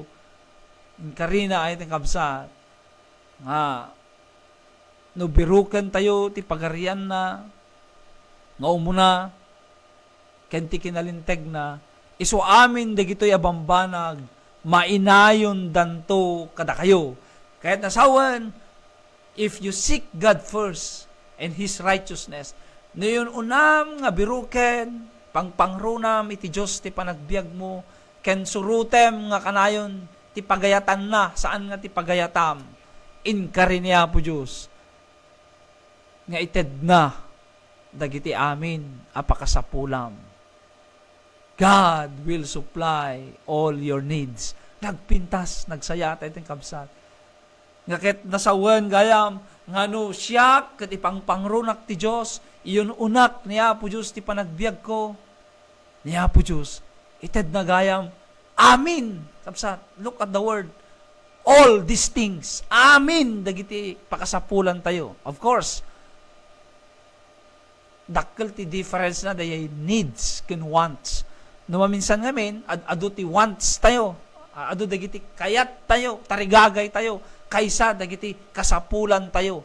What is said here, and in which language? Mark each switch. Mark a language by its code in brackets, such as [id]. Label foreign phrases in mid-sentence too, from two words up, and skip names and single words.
[ilo] Karina ay itong kabsat nga no birukan tayo ti pagarian na nga umuna ken ti kinalinteg na isu amin dagitoy abambanag mainayon danto kada kayo. Kahit nasawan, [en] if you seek God first and His righteousness, [ilo] no yun unam nga biruken pangpangrunam iti Dios ti panagbiag mo, ken surutem nga kanayon ti pagayatan na, saan nga ti pagayatam, inkari niya po Diyos, nga ited na, dagiti amin, apakasapulam. [en] God will supply all your needs. [ilo] Nagpintas, nagsayat, itong kabsat. Nga ket nasawen gayam, nga no siya, ket ipangpangrunak ti Diyos, iyon unak niya po Diyos, ti panagbiag ko, niya po Diyos, ited na gayam, amin. Kapsat, [en] look at the word. All these things. [ilo] Amin. Dagiti pakasapulan tayo. [en] Of course, [ilo] dakkel ti difference na dayay needs ken wants. No maminsan ngamin, adu ti wants tayo. Adu dagiti kayat tayo, tarigagay tayo, kaysa dagiti kasapulan tayo.